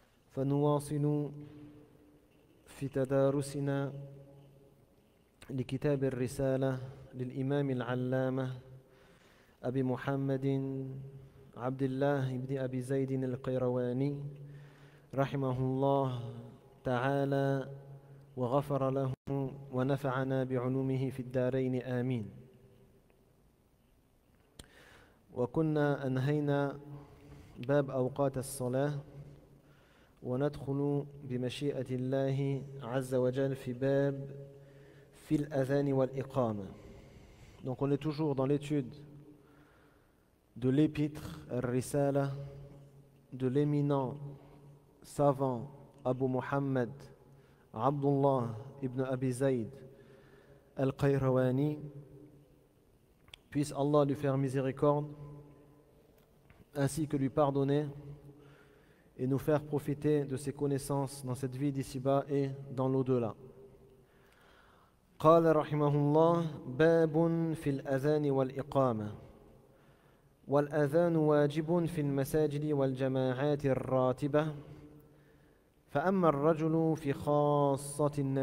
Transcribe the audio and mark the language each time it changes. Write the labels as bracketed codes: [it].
[ar] فنواصل في تدارسنا لكتاب الرسالة للإمام العلامة أبي محمد عبد الله بن أبي زيد القيرواني رحمه الله تعالى وغفر له ونفعنا بعلومه في الدارين آمين. وكنا أنهينا باب أوقات الصلاة وندخل بمشيئة الله عز وجل في باب في الأذان والإقامة. [fr] Donc on est toujours dans l'étude de l'épître Ar-Risala de l'éminent savant Abu Muhammad Abdullah ibn Abi Zayd al-Qayrawani. Puisse Allah lui faire miséricorde ainsi que lui pardonner et nous faire profiter de ses connaissances dans cette vie d'ici-bas et dans l'au-delà. [ar] قال رحمه الله باب في الأذان والإقامة والأذان واجب في المساجد والجماعات الراتبة فأما الرجل في خاصة